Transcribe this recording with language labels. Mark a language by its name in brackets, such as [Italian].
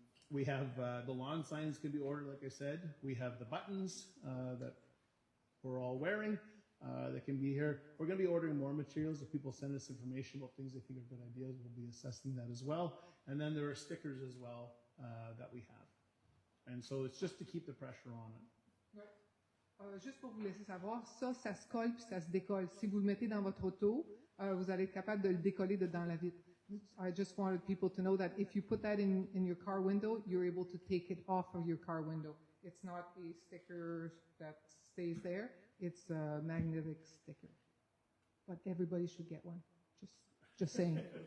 [English] We have the lawn signs can be ordered, like I said. We have the buttons that we're all wearing that can be here. We're going to be ordering more materials. If people send us information about things they think are good ideas, we'll be assessing that as well. And then there are stickers as well that we have. And so it's just to keep the pressure on it. [French] Juste pour vous laisser savoir, ça se colle puis ça se décolle. Si vous le mettez dans votre auto, vous allez être capable de le décoller dedans la vitre. [English] I just wanted people to know that if you put that in your car window, you're able to take it off of your car window. It's not a sticker that stays there. It's a magnetic sticker. But everybody should get one. Just saying.